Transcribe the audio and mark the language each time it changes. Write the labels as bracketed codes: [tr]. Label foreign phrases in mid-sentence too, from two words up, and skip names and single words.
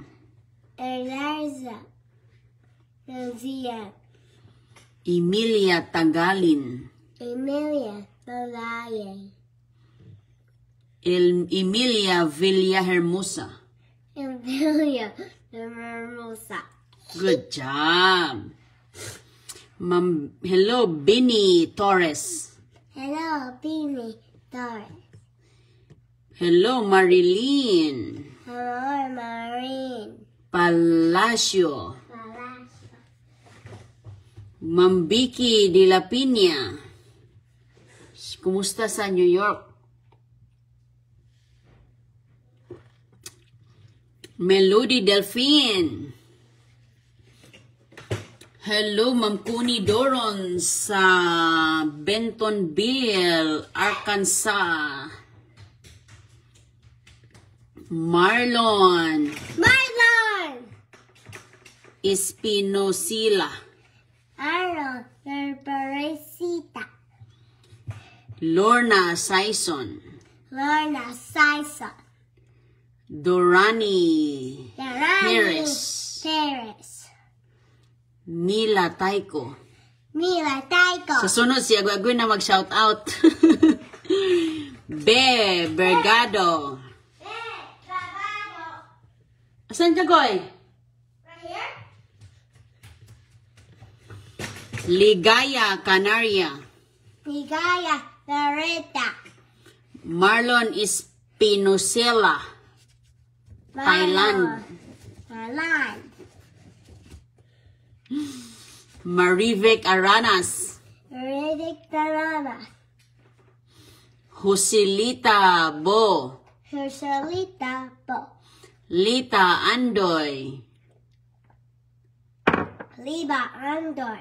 [en] Eliza. Rosia. Emilia Tagalin. Emilia Lalaye. Emilia Villahermosa. Emilia the Mermosa. Good job. Ma'am, hello, Benny Torres. Hello, Beanie Torres. Hello, Marilyn Hello, Marine. Palacio. Malasha. Ma'am Vicky de la Pina. [tl] Kumusta sa New York? Melody Delphine. [en] Hello, Ma'am Connie Doron sa Bentonville, Arkansas. Marlon Marlon. Espinosila. Aaron Berberecita. Lorna Sison. Lorna Sison. Dorani Darani Harris. Paris. Mila Taiko. Mila Taiko. [tl] Sa sunod, si Agwagwe na mag-shout out. Be Bergado. Asan ka, Goy? [en] Right here? Ligaya Canaria. Ligaya Loretta. Marlon Espinosela. Thailand. Thailand. Marivek Aranas. Riddick Tarana. Joselita Bo. Herselita Bo. Lita Andoy. Liba Andoy.